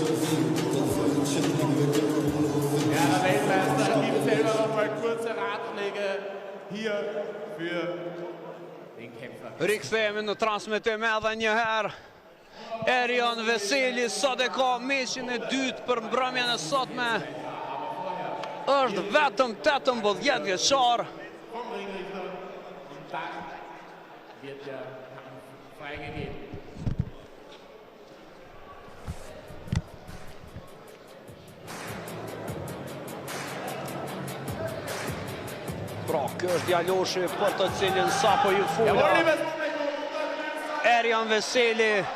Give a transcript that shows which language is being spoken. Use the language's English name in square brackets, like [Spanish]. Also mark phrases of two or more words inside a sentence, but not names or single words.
[German] Ja, der Weltmeister gibt selber noch mal kurze Ratschläge hier für den Kämpfer. [Albanian] Rikthehemi në transmetim edhe një herë. Erjan Veseli sot e ka meqin e dytë për mbrëmjen e sotme. Është vetëm 18 vjeçar. [German] Wird der Kampf freigegeben. [Albanian] Pra, kjo është djaloshi për të cilin sapo ju fula. Erjan Veseli.